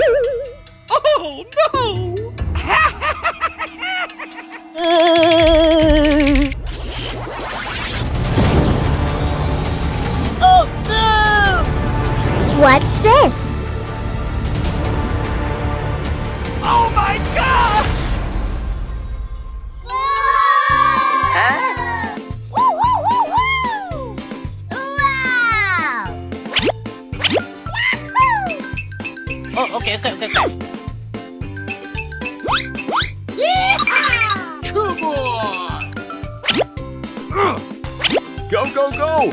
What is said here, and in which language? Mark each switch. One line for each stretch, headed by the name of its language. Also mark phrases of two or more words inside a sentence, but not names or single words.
English: Oh no! Oh no! What's this? Oh my gosh! Huh? Woo, woo, woo, woo! Wow! Yahoo! Oh, okay. Yeehaw! Come on! Go, go, go!